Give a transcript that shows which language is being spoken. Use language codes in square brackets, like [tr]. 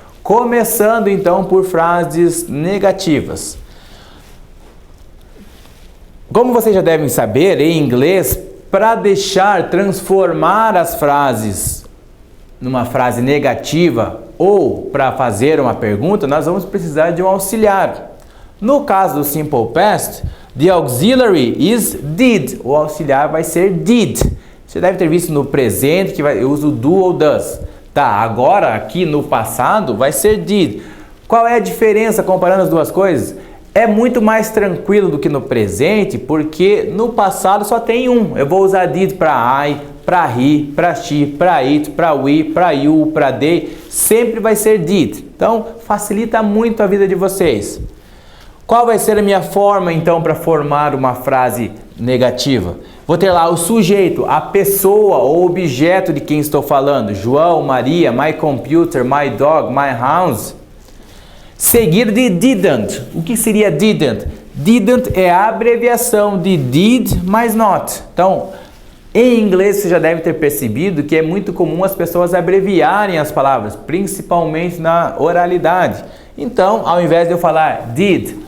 [pt] Começando então por frases negativas. Como vocês já devem saber, em inglês, para transformar as frases numa frase negativa ou para fazer uma pergunta, nós vamos precisar de um auxiliar. No caso do Simple Past, [en] the auxiliary is did. [pt] O auxiliar vai ser did. Você deve ter visto no presente que eu uso do ou does. Tá, agora aqui no passado vai ser did. Qual é a diferença comparando as duas coisas? É muito mais tranquilo do que no presente, porque no passado só tem um. Eu vou usar did para I, para he, para she, para it, para we, para you, para they. Sempre vai ser did. Então, facilita muito a vida de vocês. Qual vai ser a minha forma, então, para formar uma frase negativa? Vou ter lá o sujeito, a pessoa ou objeto de quem estou falando. João, Maria, [en] my computer, my dog, my house. [pt] Seguido de didn't. O que seria didn't? Didn't é a abreviação de did mais not. Então, em inglês você já deve ter percebido que é muito comum as pessoas abreviarem as palavras, principalmente na oralidade. Então, ao invés de eu falar did